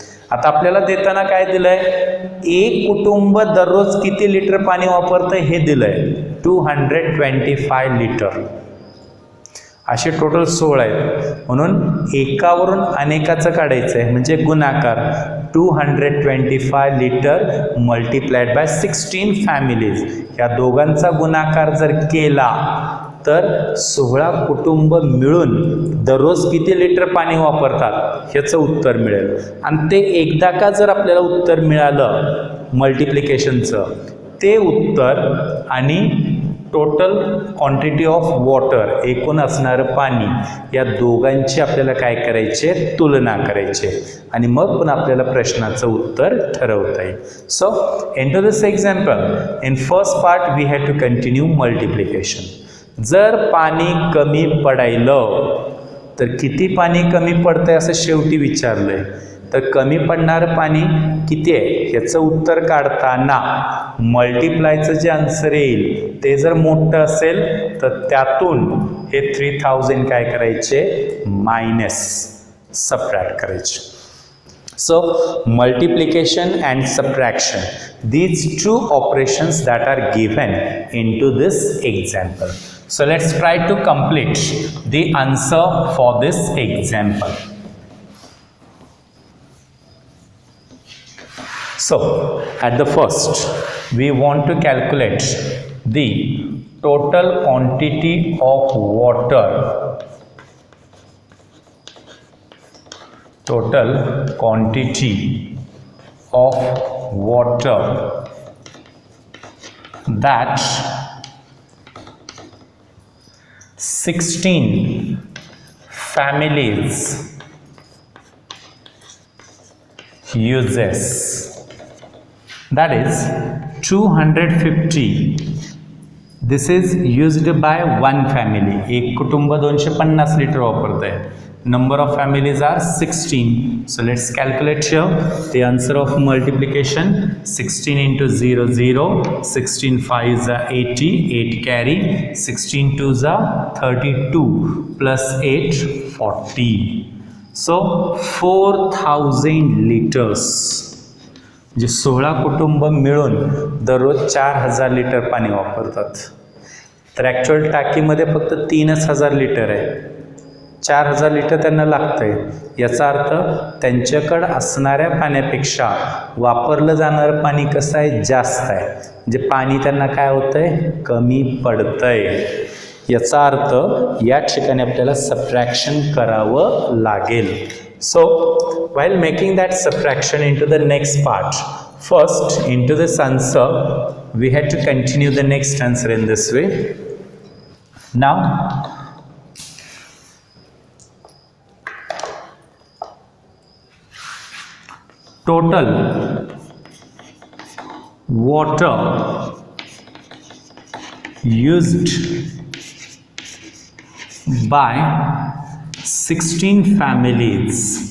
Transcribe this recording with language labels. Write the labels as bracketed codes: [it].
[mr] आता आपल्याला देताना काय दिलंय, एक कुटुंब दररोज किती लिटर पाणी वापरतं हे दिलंय, 225 लिटर. असे टोटल 16 आहेत, म्हणून एकावरून अनेकाचं काढायचं आहे म्हणजे गुणाकार. [en] 225 litre multiplied by 16 families. [mr] या दोघांचा गुणाकार जर केला तर 16 कुटुंब मिळून दररोज किती लिटर पाणी वापरतात ह्याचं उत्तर मिळेल. आणि ते एकदा का जर आपल्याला उत्तर मिळालं मल्टिप्लिकेशनचं, ते उत्तर आणि [en] total quantity of water [mr] एकूण असणारं पाणी या दोघांची आपल्याला काय करायचे, तुलना करायची आणि मग पण आपल्याला प्रश्नाचं उत्तर ठरवता येईल. [en] So in to this example, in first part we have to continue multiplication. [mr] जर पाणी कमी पडायलं तर किती पाणी कमी पडतंय असं शेवटी विचारलंय. तर कमी पडणारं पाणी किती आहे ह्याचं उत्तर काढताना मल्टिप्लायचं जे आन्सर येईल ते जर मोठं असेल तर त्यातून हे 3000 काय करायचे, मायनस सबट्रॅक्ट करायचे. [en] So multiplication and subtraction, these two operations that are given into this example. So let's try to complete the answer for this example. So at the first we want to calculate the total quantity of water, total quantity of water that 16 families uses. That is 250. This is used by one family. [mr] एक कुटुंब 250 litre वापरत आहे. [en] Number of families are 16. So let's calculate here the answer of multiplication. 16 into 0, 0. 16 5s are 80, 8 carry. 16 2s are 32 plus 8, 40. So 4000 liters. [mr] जे 16 कुटुंब मिळून दररोज 4000 litre पाणी वापरतात. तर ॲक्च्युअल टाकीमध्ये फक्त 3000 लिटर आहे. 4000 लिटर त्यांना लागतंय. याचा अर्थ त्यांच्याकडं असणाऱ्या पाण्यापेक्षा वापरलं जाणारं पाणी कसं आहे, जास्त आहे. म्हणजे पाणी त्यांना काय होतंय, कमी पडतंय. याचा अर्थ या ठिकाणी आपल्याला सबट्रॅक्शन करावं लागेल. [en] So while making that subtraction into the next part, first into this answer we had to continue the next answer in this way. Now total water used by 16 families